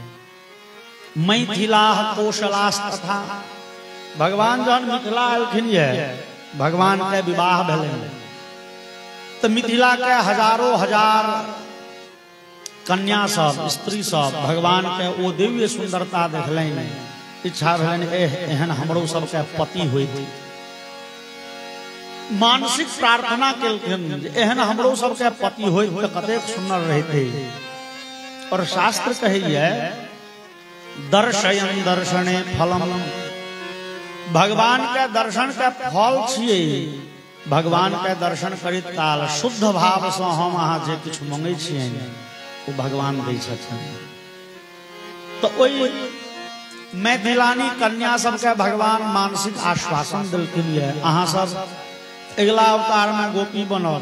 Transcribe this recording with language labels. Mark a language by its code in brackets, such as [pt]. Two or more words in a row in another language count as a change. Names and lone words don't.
[mai] मैथिला कौशलास तथा भगवान जहन मिथिला आलखिन, भगवान के विवाह भेलन तो मिथिला के हजारों हजार कन्या सब, स्त्री सब भगवान के ओ दिव्य सुंदरता देखलन, इच्छा भेलन एहन हमरो सबके पति होइत। मानसिक प्रार्थना केलखिन एहन हमरो सबके पति होइत तो कतेक सुंदर रहते। और शास्त्र कहैया [sa] दर्शयन दर्शने फलम, [mai] भगवान के दर्शन के फल छिए। भगवान के दर्शन करित काल शुद्ध भाव से हम अहाँ जे किछु मांगे छिए वो भगवान दै छथिन। तो ओई मैथिलानी कन्या सबके भगवान मानसिक आश्वासन दिलखिन, अहाँ सब अगला अवतार में गोपी बनल।